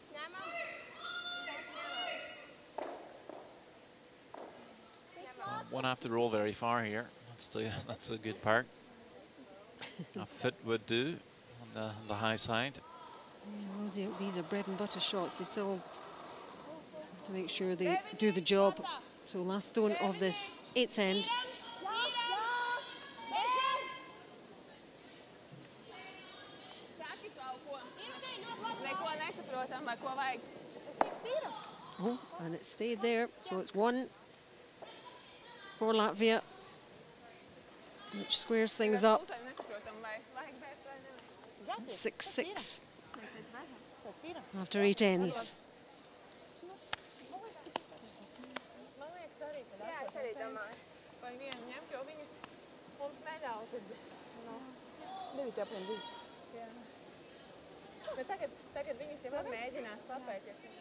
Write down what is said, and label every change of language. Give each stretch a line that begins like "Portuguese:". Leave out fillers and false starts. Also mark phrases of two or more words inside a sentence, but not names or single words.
English: Won't have to roll very far here. That's the good part. A foot would do on the high side. These are bread and butter shots. They still have to make sure they do the job. So last stone of this 8th end.
Latvian: Neko nesaprotam, vai ko vajag.
English: Oh, and it stayed there. So it's 1 for Latvia, which squares things up.
Latvian: Nesaprotam, vai vajag bet vai nevajag.
English: 6-6 after 8 ends.
Latvian: Man liekas arī, ka Jā, es arī domāju. vai vienu ņemt, jo viņus mums neļauj tad. Nu, 9 apiem 2. Jā. Bet tagad viņus jau mēģinās papēties.